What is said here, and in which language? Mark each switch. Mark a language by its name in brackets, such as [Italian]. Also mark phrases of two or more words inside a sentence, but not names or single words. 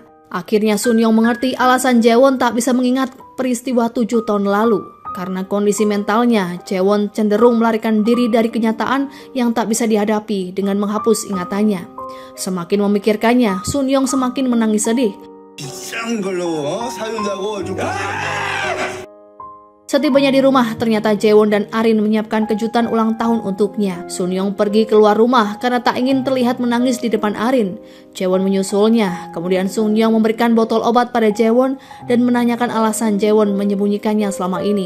[Indonesian] Akhirnya Sun Yong mengerti alasan Jaewon tak bisa mengingat peristiwa 7 tahun lalu. Karena kondisi mentalnya, Jaewon cenderung melarikan diri dari kenyataan yang tak bisa dihadapi dengan menghapus ingatannya. Semakin memikirkannya, Sun Yong semakin menangis sedih. [Korean] 비싼 걸로 사준다고 좀 [Indonesian] Setibanya di rumah, ternyata Jaewon dan Arin menyiapkan kejutan ulang tahun untuknya. Sun Yong pergi keluar rumah karena tak ingin terlihat menangis di depan Arin. Jaewon menyusulnya. Kemudian Sun Yong memberikan botol obat pada Jaewon dan menanyakan alasan Jaewon menyembunyikannya selama ini.